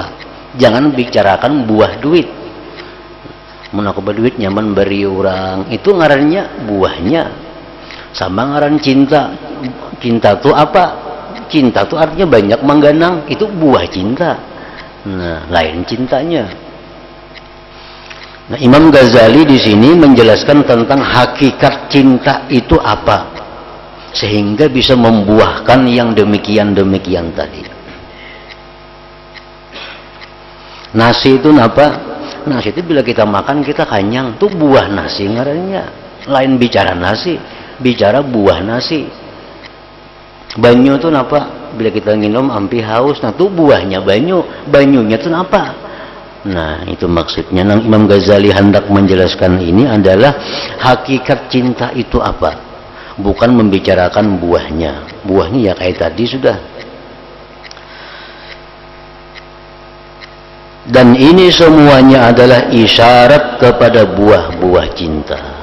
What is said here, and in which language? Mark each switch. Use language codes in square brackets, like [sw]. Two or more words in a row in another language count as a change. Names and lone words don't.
[bjn] Jangan bicarakan buah duit. Mun aku berduit nyaman beri orang, itu ngarannya buahnya. Sama ngaran cinta. Cinta itu apa? Cinta itu artinya banyak mengganang, itu buah cinta. Nah, lain cintanya. Nah, Imam Ghazali di sini menjelaskan tentang hakikat cinta itu apa, sehingga bisa membuahkan yang demikian-demikian tadi. Nasi itu apa? Nasi itu bila kita makan kita kenyang, tuh buah nasi ngarannya. Lain bicara nasi, bicara buah nasi. Banyu itu apa? Bila kita minum ampi haus, nah itu buahnya banyu. Banyunya itu apa? Nah, itu maksudnya. Nang Imam Ghazali hendak menjelaskan ini adalah hakikat cinta itu apa? Bukan membicarakan buahnya. Buahnya ya kayak tadi sudah. Dan ini semuanya adalah isyarat kepada buah-buah cinta.